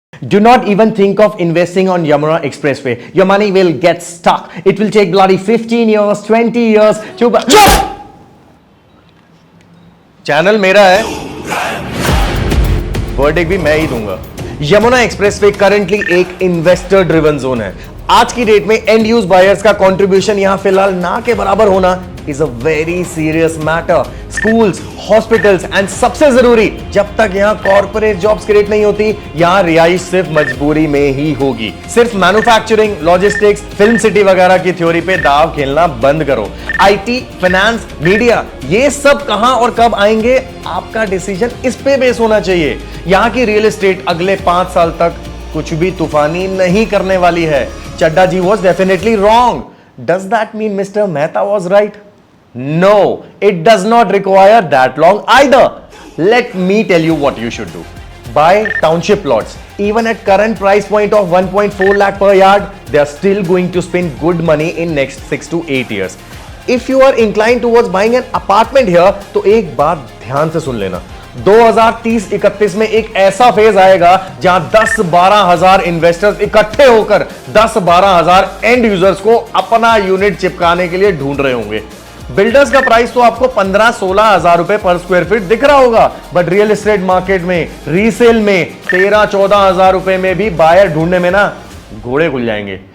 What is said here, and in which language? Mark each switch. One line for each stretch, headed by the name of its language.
English: Do not even think of investing on Yamuna Expressway. Your money will get stuck. It will take bloody 15 years, 20 years to...
Hindi: channel मेरा है, verdict भी मैं ही दूंगा। Yamuna expressway currently एक investor driven zone है। आज की date में एंड यूज बायर्स का कंट्रीब्यूशन यहां फिलहाल ना के बराबर होना
English: Is a very serious matter.
Hindi: Schools, hospitals and सबसे जरूरी, जब तक यहां कॉर्पोरेट जॉब्स क्रिएट नहीं होती, यहां रिहाइश सिर्फ मजबूरी में ही होगी। सिर्फ मैन्युफैक्चरिंग, लॉजिस्टिक्स, फिल्म सिटी वगैरह की थ्योरी पे दाव खेलना बंद करो। आईटी, फाइनेंस, मीडिया, ये सब कहां और कब आएंगे, आपका डिसीजन इस पे बेस होना चाहिए। यहां की रियल एस्टेट अगले 5 साल तक कुछ भी तूफानी नहीं करने वाली है।
English: Chadda ji was definitely wrong. Does that mean Mr. Mehta was right? No, it does not require that long either. Let me tell you what you should do. Buy township plots. Even at current price point of 1.4 lakh per yard, they are still going to spend good money in next 6 to 8 years. If you are inclined towards buying an apartment here,
Hindi: तो एक बात ध्यान से सुन लेना। 2030-31 में एक ऐसा phase आएगा जहां 10-12 हजार इन्वेस्टर्स इकट्ठे होकर 10-12 हजार एंड यूजर्स को अपना यूनिट चिपकाने के लिए ढूंढ रहे होंगे। बिल्डर्स का प्राइस तो आपको 15-16 हजार रुपए पर स्क्वायर फीट दिख रहा होगा, बट रियल एस्टेट मार्केट में रीसेल में 13-14 हजार रुपए में भी बायर ढूंढने में ना घोड़े खुल जाएंगे।